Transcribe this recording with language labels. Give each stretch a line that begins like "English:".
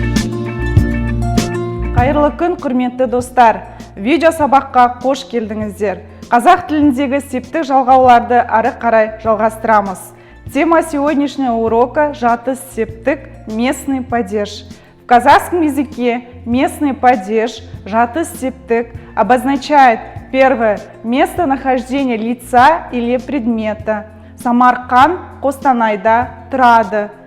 Kazakh: Қайырлы күн, құрметті достар. Видео сабаққа қош келдіңіздер. Қазақ тіліндегі септік жалғауларды ары қарай жалғастырамыз.
Russian: Тема сегодняшнего урока – жатыс септік, местный падеж. В казахском языке местный падеж, жатыс септік обозначает первое – местонахождение лица или предмета.
Kazakh: Самарқан Қостанайда тұрады.